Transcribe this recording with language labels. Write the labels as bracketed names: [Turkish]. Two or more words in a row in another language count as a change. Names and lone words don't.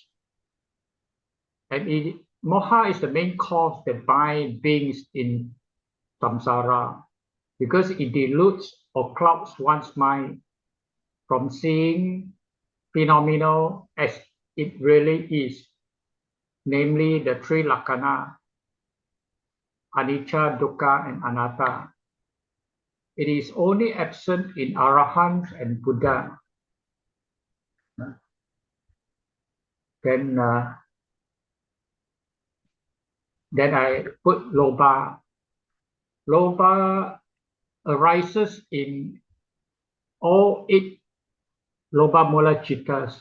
[English] And Moha is the main cause that binds beings in samsara because it dilutes or clouds one's mind from seeing phenomena as it really is, namely the 3 [Pali] lakkhana, anicca, dukkha, [English] and anatta. It is only absent in arahants and Buddha. Then I put lobha. Lobha arises in all 8 [Pali] lobha mula chittas.